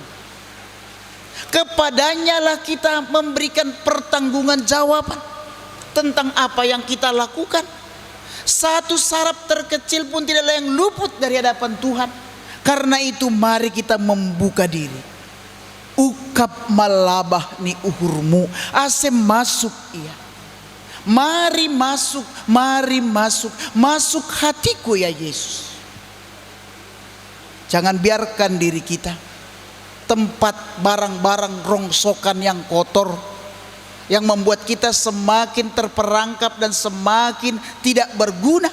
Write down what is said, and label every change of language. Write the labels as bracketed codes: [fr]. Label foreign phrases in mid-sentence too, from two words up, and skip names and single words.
[id] Kepadanya lah kita memberikan pertanggungan jawaban tentang apa yang kita lakukan. Satu sarap terkecil pun tidak ada yang luput dari hadapan Tuhan. Karena itu mari kita membuka diri. [bts] Ukap malabah ni uhurmu, asem masuk ia. [id] Mari masuk, mari masuk, masuk hatiku ya Yesus. Jangan biarkan diri kita tempat barang-barang rongsokan yang kotor, yang membuat kita semakin terperangkap dan semakin tidak berguna.